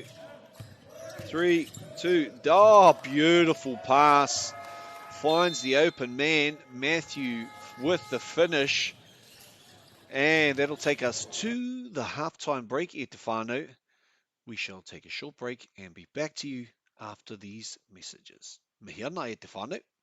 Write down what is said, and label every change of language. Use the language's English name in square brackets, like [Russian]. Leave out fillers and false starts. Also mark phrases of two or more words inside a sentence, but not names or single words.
[English] 3, 2. Oh, beautiful pass. Finds the open man. Matthew with the finish. And that'll take us to the halftime break, [Māori] e te whānau. [English] We shall take a short break and be back to you after these messages. [Māori] Mihi ana e te whānau.